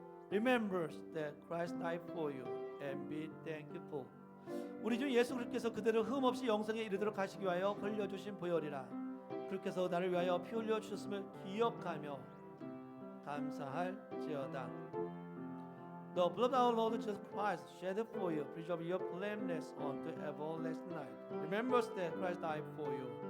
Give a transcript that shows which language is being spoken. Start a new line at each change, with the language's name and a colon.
English: Remember that Christ died for you and be thankful.
Korean: 우리 주 예수 그리스도께서 그대로 흠없이 영생에 이르도록 하시기 위하여 흘려주신 보혈이라 그리스도께서 나를 위하여 피 흘려 주셨음을 기억하며 감사할지어다.
English: The blood of our Lord Jesus Christ shed for you, preserve your blameless unto everlasting life. Remember that Christ died for you.